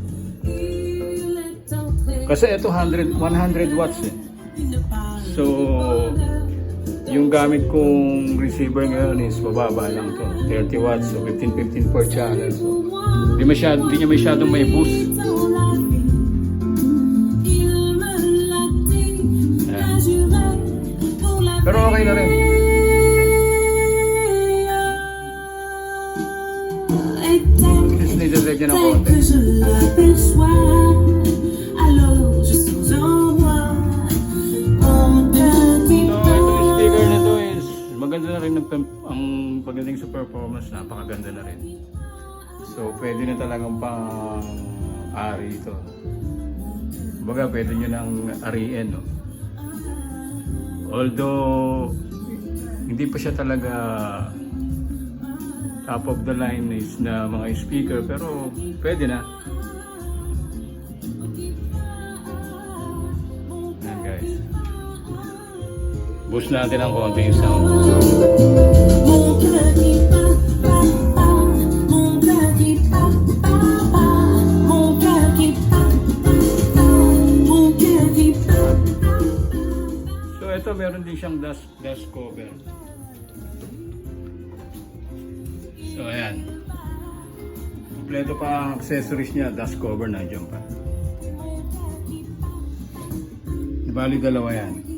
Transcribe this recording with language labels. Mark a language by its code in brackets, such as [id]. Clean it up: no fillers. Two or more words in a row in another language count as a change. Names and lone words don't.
[tl] Kasi ito 100 watts So yung gamit kong receiver ngayon is mababa lang to, 30 watts, so 15 per channel. So hindi niya masyadong may boost. Pero okay na rin. [en] Just need to take [tl] ng konti. [fr] Que je l'aperçois, alors je sens en moi un petit [tl] So, itong speaker na to is maganda na rin ang pagdating sa performance, napakaganda na rin. So, pwede na talagang pang-ari ito. Kumbaga, pwede nyo nang ariin, no? Although, hindi pa siya talaga [en] top of the line [tl] is na mga speaker, pero pwede na. Ayan guys. Boost natin ang konti yung sound. [fr] mon cœur qui bat, bat, bat, mon cœur qui bat, bat, bat, mon cœur qui bat, bat, bat, mon cœur qui bat, bat. [tl] So ito meron din siyang dust cover. So ayan. Kompleto pa ang accessories niya, dust cover nandiyan pa. Bali dalawa yan.